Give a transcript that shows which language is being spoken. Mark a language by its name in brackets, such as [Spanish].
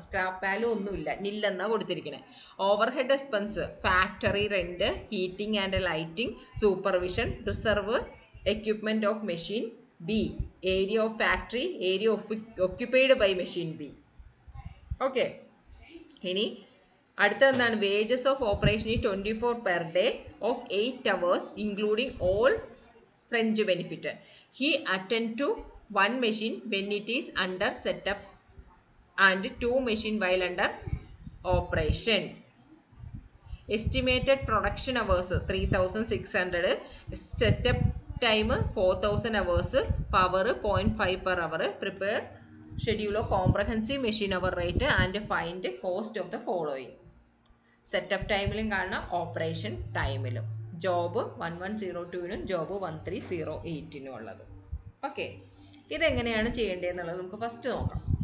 [Malayalam] Scrap value ഒന്നുമില്ല, നില്ലെന്നാണ് കൊടുത്തിരിക്കുന്നത്. Over head expense, factory rent, heating and lighting, supervision, reserve, equipment of machine B, area of factory, area occupied by machine B. Okay, ഇനി അടുത്ത എന്താണ്? Wages of operation 24 per day of 8 hours including all French benefit. [English] He attend to 1 machine when it is under setup and 2 machine while under operation. Estimated production hours 3600, setup time 4000 hours, power 0.5 per hour. Prepare schedule of comprehensive machine hour rate and find cost of the following. [Malayalam] Setup ടൈമിലും കാണണം, operation ടൈമിലും. Job 1102നും job 1308നും ഉള്ളത്. Okay, ഇതെങ്ങനെയാണ് ചെയ്യേണ്ടതെന്നുള്ളത് നമുക്ക് first നോക്കാം.